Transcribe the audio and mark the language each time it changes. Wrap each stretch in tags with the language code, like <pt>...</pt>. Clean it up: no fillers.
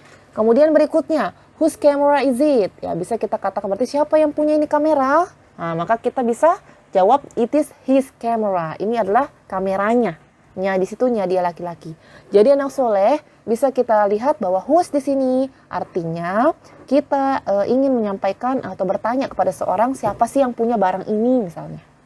<id>Kemudian berikutnya,</id> <en>whose camera is it?</en> <id>Ya, bisa kita katakan berarti siapa yang punya ini kamera? Nah, maka kita bisa jawab</id> <en>it is his camera.</en> <id>Ini adalah kameranya. Nya di situnya dia laki-laki. Jadi anak soleh bisa kita lihat bahwa whose di sini artinya kita ingin menyampaikan atau bertanya kepada seorang siapa sih yang punya barang ini misalnya.</id>